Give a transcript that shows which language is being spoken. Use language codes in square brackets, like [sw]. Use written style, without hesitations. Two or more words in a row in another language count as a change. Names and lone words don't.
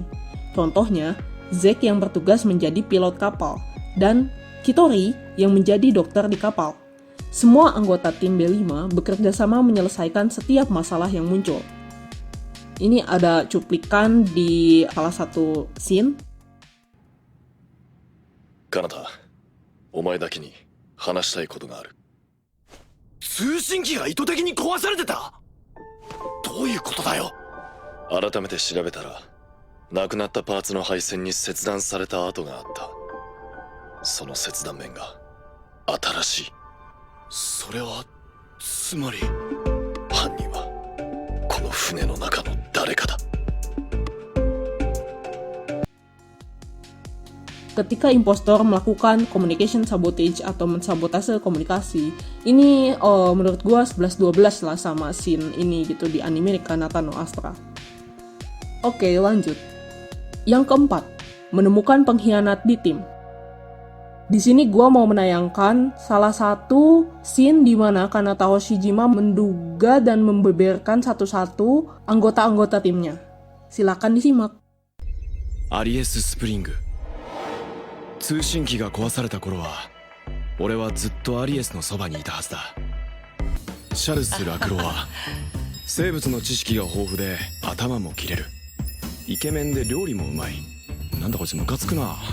[id] Contohnya, Zack yang bertugas menjadi pilot kapal, dan Kitori yang menjadi dokter di kapal. Semua anggota tim B5 bekerja sama menyelesaikan setiap masalah yang muncul. Ini ada cuplikan di salah satu scene. Kanata, [ja] お前だけに話したいことがある。通信機が意図的に壊されてた？どういうことだよ。改めて調べたら、なくなったパーツの配線に切断された跡があった。その切断面が新しい。それはつまり犯人はこの船の中の誰かだ。 [id] Ketika impostor melakukan [en] communication sabotage [id] atau mensabotase komunikasi, ini menurut gue 11-12 lah sama scene ini gitu di anime Kanata no Astra. Oke, lanjut. Yang keempat, menemukan pengkhianat di tim. Di sini gue mau menayangkan salah satu scene di mana Kanata Hoshijima menduga dan membeberkan satu-satu anggota-anggota timnya. Silakan disimak. [ja] アリエス・スプリング。通信機が壊された頃は俺はずっとアリエスのそばにいたはずだ。シャルス・ラクロは生物の知識が豊富で頭も切れる。イケメンで料理もうまい。なんだこいつムカつくな。